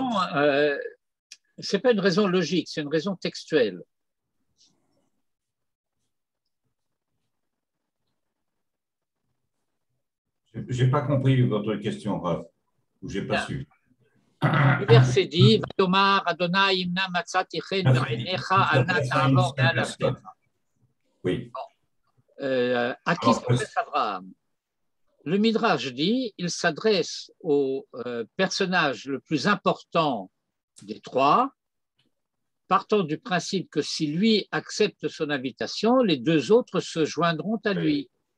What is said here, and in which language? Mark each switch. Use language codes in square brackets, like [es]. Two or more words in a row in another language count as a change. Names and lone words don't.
[fr] Non, ce n'est pas une raison logique, c'est une raison textuelle. Je n'ai pas compris votre question, Rav, ou je n'ai pas su. Le verset dit [he] ויאמר אדני אם נא מצאתי חן בעיניך אל נא תעבור מעל עבדך. [fr] Oui. À qui s'adresse Abraham? Le Midrash dit il s'adresse au personnage le plus important des trois, partant du principe que si lui accepte son invitation, les deux autres se joindront à lui.